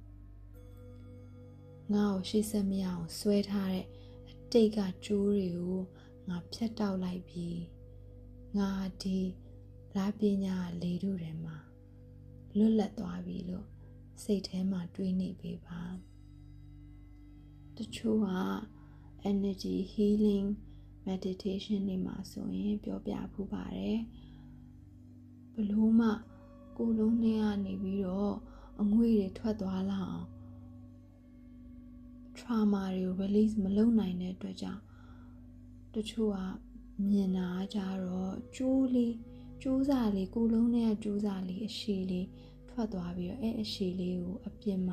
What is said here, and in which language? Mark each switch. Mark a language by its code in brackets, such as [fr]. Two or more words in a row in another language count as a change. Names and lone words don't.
[my] ငါ့ကိုရှေ့ဆက်မရအောင်ဆွဲထားတဲ့အတိတ်ကကြိုးတွေကိုငါဖြတ်တောက်လိုက် ပြီးငါဒီလားပညာလေထုထဲမှာလွတ်လပ်သွားပြီလို့စိတ်ထဲမှာတွေးနေပေးပါတချို့က [en] energy healing meditation [my] တွေမှာဆိုရင်ပြောပြဖူးပါတယ်ဘလို့မှကိုယ်လုံးထဲကနေပြီးတော့အငွေ့တွေထွက်သွားလာအောင် trauma တွေကို release မလုပ်နိုင်တဲ့အတွက်ကြောင့်တချို့ကမြင်တာကြတော့ကျိုးစားလေးကိုယ်လုံးထဲကကျိုးစားလေးအရှည်လေးထွက်သွားပြီးတော့အဲ့အရှည်လေးကိုအပြင်မှာ